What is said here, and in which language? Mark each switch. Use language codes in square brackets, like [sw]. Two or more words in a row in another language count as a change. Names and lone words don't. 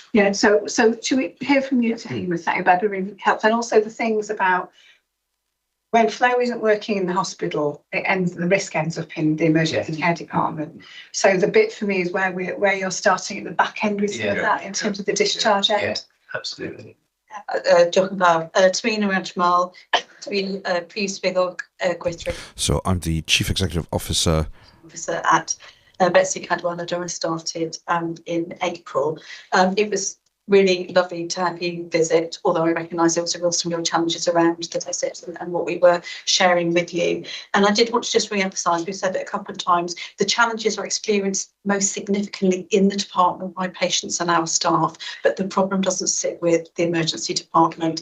[en] Yeah, so should we hear from you, Tahima? That would really help. And also the things about when flow isn't working in the hospital, the risk ends up in the emergency care department. So the bit for me is where you're starting at the back end with some of that in terms of the discharge end. Yeah, absolutely. [cy] Diolch yn fawr. Tamina Ranchmal, dwi'n Prif Swyddog Gweithred. [en] So I'm the Chief Executive Officer At Betsi Cadwaladr. I started in April. It was really lovely to have you visit, although I recognise there was some real challenges around the visit and what we were sharing with you. And I did want to just re-emphasise, we've said it a couple of times, the challenges are experienced most significantly in the department by patients and our staff, but the problem doesn't sit with the emergency department.